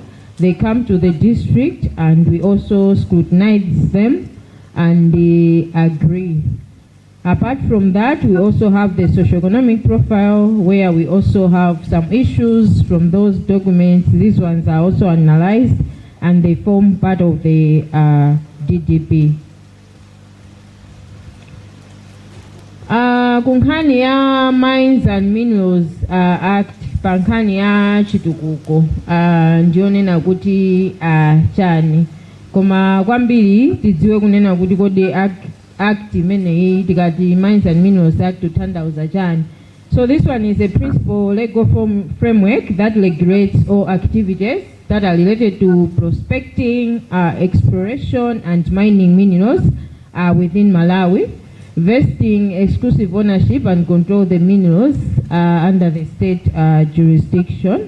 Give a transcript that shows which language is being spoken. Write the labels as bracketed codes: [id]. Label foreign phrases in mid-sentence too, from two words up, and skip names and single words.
[en] They come to the district, and we also scrutinize them and agree. Apart from that, we also have the socioeconomic profile, where we also have some issues from those documents. These ones are also analyzed, and they form part of the DDP. [ny] Kunkhani ya Mines and Minerals Act, pankhani ya chitukuko ndionena kuti chani, koma kwambiri tidziwe kunena kuti kodi act imeneyi tikati Mines and Minerals Act kuthandauza chani. [en] So this one is a principal legal framework that regulates all activities that are related to prospecting, exploration and mining minerals within Malawi, vesting exclusive ownership and control the minerals under the state jurisdiction.